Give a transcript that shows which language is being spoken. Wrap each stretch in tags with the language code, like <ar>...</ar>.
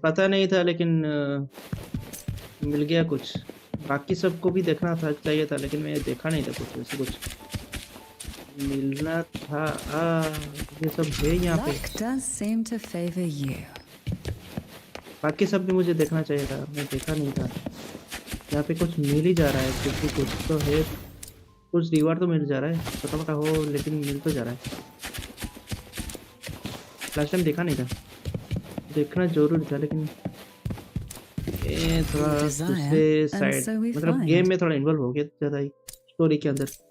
<hi>पता नहीं था लेकिन मिल गया कुछ। बाकी सबको भी देखना था चाहिए था लेकिन मैं देखा नहीं था कुछ वैसे कुछ मिलना था। ये सब है यहाँ पे।</hi> <en>Luck does seem to favor you.</en> <hi>बाकी सब भी मुझे देखना चाहिए था, मैं देखा नहीं था। यहाँ पे कुछ मिल ही जा रहा है क्योंकि कुछ तो है, कुछ रिवार्ड तो मिल जा रहा है, छोटा मोटा हो लेकिन मिल तो जा रहा है। लास्ट टाइम देखा नहीं था, देखना जरूरी था लेकिन ये थोड़ा दूसरे साइड मतलब गेम में थोड़ा इन्वॉल्व हो गया ज़्यादा ही स्टोरी के अंदर।</hi>